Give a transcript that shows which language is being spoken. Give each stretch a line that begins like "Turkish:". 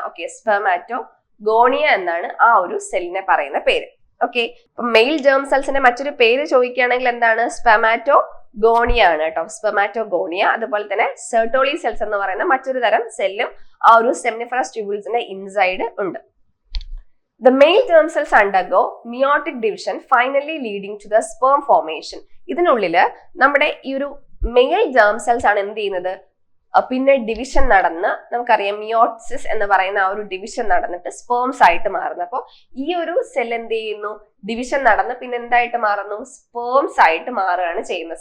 Malayalam: Okay, spermatogonia എന്നാണ് ആ ഒരു സെല്ലിനെ പറയുന്ന പേര്. ഓക്കെ, അപ്പൊ മെയിൽ ജേം സെൽസിന്റെ മറ്റൊരു പേര് ചോദിക്കുകയാണെങ്കിൽ എന്താണ്, സ്പെർമാറ്റോഗോണിയ ആണ് കേട്ടോ, സ്പെർമാറ്റോഗോണിയ. അതുപോലെ തന്നെ സെർട്ടോളി സെൽസ് എന്ന് പറയുന്ന മറ്റൊരു തരം സെല്ലും ആ ഒരു സെമിനിഫറസ് ട്യൂബിൾസിന്റെ ഇൻസൈഡ് ഉണ്ട്.
English: The male germ cells undergo meiotic division finally leading to the sperm formation.
Malayalam: ഇതിനുള്ളില് നമ്മുടെ ഈ ഒരു മെയിൽ ജേം സെൽസ് ആണ് എന്ത് ചെയ്യുന്നത്, പിന്നെ ഡിവിഷൻ നടന്ന് നമുക്കറിയാം മിയോസിസ് എന്ന് പറയുന്ന ആ ഒരു ഡിവിഷൻ നടന്നിട്ട് സ്പേംസ് ആയിട്ട് മാറുന്നു. അപ്പോൾ ഈ ഒരു സെൽ എന്ത് ചെയ്യുന്നു, ഡിവിഷൻ നടന്ന് പിന്നെ എന്തായിട്ട് മാറുന്നു, സ്പേംസ് ആയിട്ട് മാറുകയാണ് ചെയ്യുന്നത്.